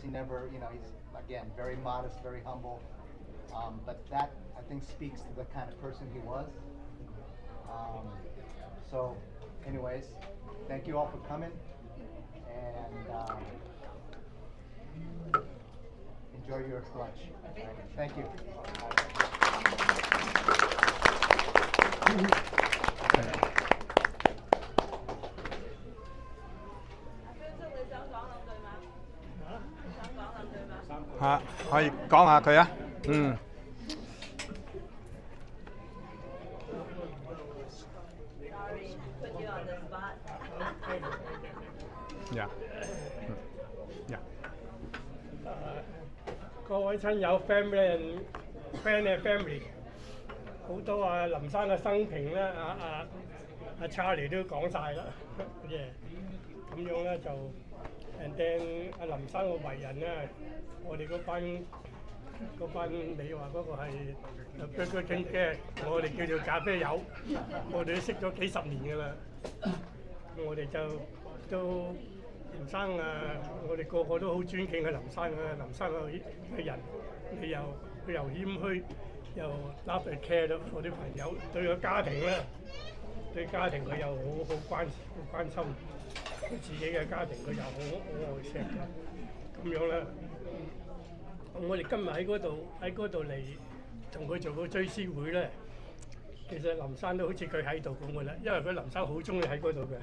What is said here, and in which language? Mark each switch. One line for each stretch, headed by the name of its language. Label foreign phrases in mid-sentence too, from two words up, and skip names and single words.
English: He never, he's again very modest, very humble. But that I think speaks to the kind of person he was. So, anyways, thank you all for coming, and enjoy your lunch. Right. Thank you.
Cantonese: 嚇，可以講下佢啊。各位親友
English: friend and family，
Cantonese: 好多林生嘅生平咧，Charlie 都講晒啦，咁樣咧就 ，
English: and then
Cantonese: 林生嘅為人咧，我哋嗰班你話嗰個係Burger King嘅，我哋叫做咖啡友，我哋都識咗幾十年㗎啦，我哋就都。林生我哋個個都好尊敬嘅林生林生嘅人，佢又謙虛，又
English: love and care
Cantonese: 到我啲朋友，對個家庭咧，對家庭佢又好關心，佢自己嘅家庭佢又好愛錫嘅，咁樣咧，我哋今日喺嗰度嚟同佢做個追思會咧，其實林生都好似佢喺度咁嘅啦，因為佢林生好中意喺嗰度嘅。